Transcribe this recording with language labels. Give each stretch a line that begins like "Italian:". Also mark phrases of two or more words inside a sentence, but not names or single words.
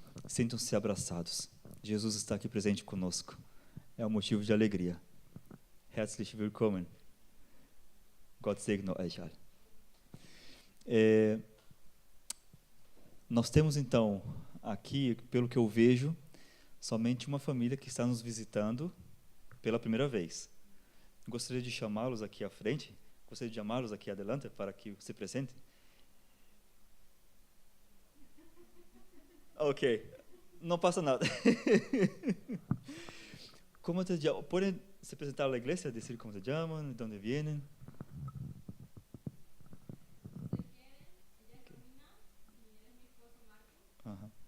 Portuguese: Sintam-se abraçados. Jesus está aqui presente conosco. É um motivo de alegria.
German: Herzlich willkommen. Gott segne euch alle.
Portuguese: Nós temos então aqui, pelo que eu vejo, somente uma família que está nos visitando pela primeira vez. Gostaria de chamá-los aqui à frente. Gostaria de chamá-los aqui adelante para que se apresentem. Ok, não passa nada.
Spanish: ¿Cómo te llamas? ¿Pueden se presentar a la iglesia, decir cómo se llaman, de dónde vienen? Ajá.